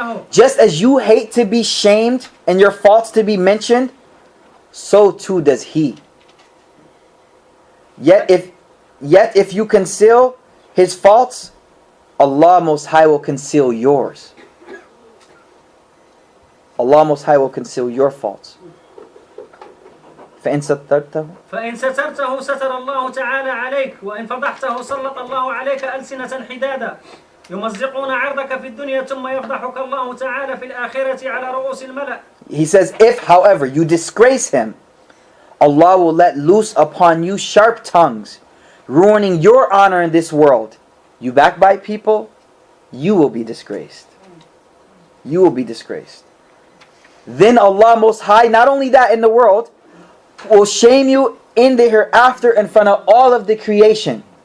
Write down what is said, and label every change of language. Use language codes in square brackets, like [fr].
[en] Just as you hate to be shamed and your faults to be mentioned, so too does he. Yet if you conceal his faults, Allah Most High will conceal yours. Allah Most High will conceal your faults. [ar] فإن سترته ستر الله تعالى عليك وإن فضحته سلط الله عليك ألسنة حدادا يمزقون عرضك في الدنيا ثم يفضحك الله تعالى في الآخرة على رؤوس الملأ. [en] He says, if however you disgrace him, Allah will let loose upon you sharp tongues, ruining your honor in this world. You backbite people, you will be disgraced. You will be disgraced. Then Allah Most High, not only that in the world, will shame you in the hereafter in front of all of the creation.